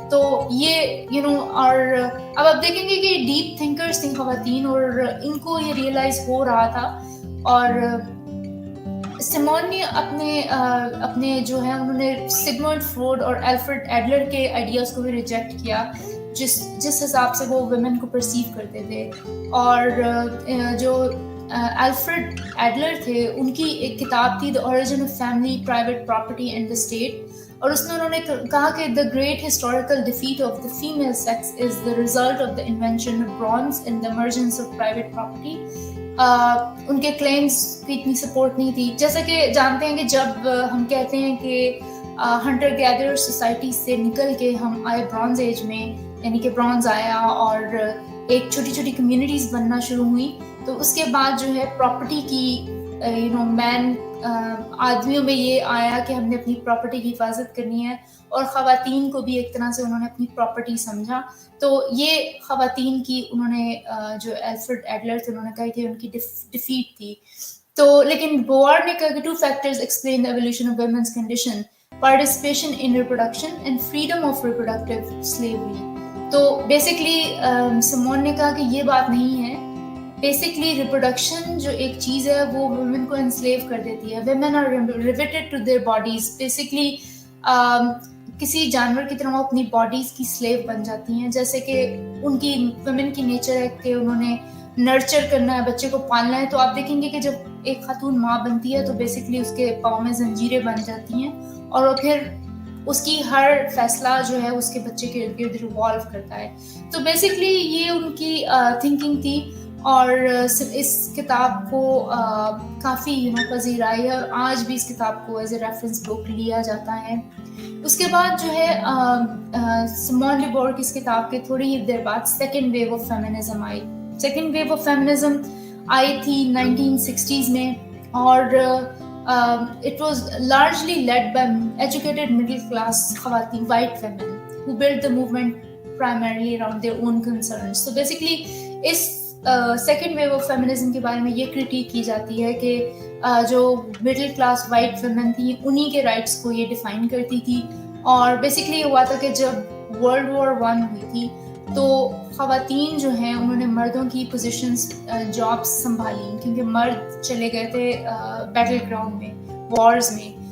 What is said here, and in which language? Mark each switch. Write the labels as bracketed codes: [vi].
[ur] تو یہ اور اب آپ دیکھیں گے کہ ڈیپ تھنکرز تھیں خواتین, اور ان کو یہ ریئلائز ہو رہا تھا. اور سیمون نے اپنے جو ہے انہوں نے سگمنڈ فروڈ اور الفریڈ ایڈلر کے آئیڈیاز کو بھی ریجیکٹ کیا جس حساب سے وہ ویمن کو پرسیو کرتے تھے. اور جو الفریڈ ایڈلر تھے ان کی ایک کتاب تھی [en] The Origin of Family, Private Property and the State, [ur] اور اس میں انہوں نے کہا کہ [en] the great historical defeat of the female sex is the result of the invention of bronze and the emergence of private property. [ur] ان کے claims کی اتنی support نہیں تھی. جیسا کہ جانتے ہیں کہ جب ہم کہتے ہیں کہ ہنٹر گیدر سوسائٹی سے نکل کے ہم آئے برونز ایج میں, یعنی کہ برونز آیا اور ایک چھوٹی چھوٹی کمیونٹیز بننا شروع ہوئی. تو اس کے بعد جو ہے پراپرٹی کی مین آدمیوں میں یہ آیا کہ ہم نے اپنی پراپرٹی کی حفاظت کرنی ہے, اور خواتین کو بھی ایک طرح سے انہوں نے اپنی پراپرٹی سمجھا. تو یہ خواتین کی انہوں نے جو الفریڈ ایڈلر تھے انہوں نے کہا کہ ان کی ڈیفیٹ تھی. تو لیکن بوار نے کہا کہ [en] 2 factors explain the evolution of women's condition: participation in reproduction and freedom of reproductive slavery. [ur] تو بیسکلی سمون نے کہا کہ یہ بات نہیں ہے. بیسکلی ریپروڈکشن جو ایک چیز ہے وہ ویمن کو انسلیو کر دیتی ہے. [en] Women are riveted to their bodies. [ur] Basically کسی جانور کی طرح وہ اپنی باڈیز کی سلیو بن جاتی ہیں. جیسے کہ ان کی ویمن کی نیچر ہے کہ انہوں نے نرچر کرنا ہے, بچے کو پالنا ہے. تو آپ دیکھیں گے کہ جب ایک خاتون ماں بنتی ہے تو بیسکلی اس کے پاؤں میں زنجیریں بن جاتی ہیں, اور وہ پھر اس کی ہر فیصلہ جو ہے اس کے بچے کے ارد گرد ریوالو کرتا ہے. تو بیسکلی یہ ان کی تھنکنگ تھی, اور اس کتاب کو کافی پذیرائی ہے, اور آج بھی اس کتاب کو [en] as a reference book [ur] لیا جاتا ہے. اس کے بعد جو ہے سیمون ڈی بوور کی اس کتاب کے تھوڑی ہی دیر بعد second view of feminism I. Second view of feminism آئی تھی 1960s میں, [en] اور it was largely led by educated middle class خواتین, white women, who built the movement primarily around their own concerns. So basically [ur] اس second view of feminism کے بارے میں یہ critic کی جاتی ہے کہ جو مڈل کلاس وائٹ ویمن تھیں انہی کے رائٹس کو یہ ڈیفائن کرتی تھی. اور بیسکلی یہ ہوا تھا کہ جب World War I ہوئی تھی تو خواتین جو ہیں انہوں نے مردوں کی پوزیشنز جابس سنبھالی, کیونکہ مرد چلے گئے تھے بیٹل گراؤنڈ میں, وارز میں.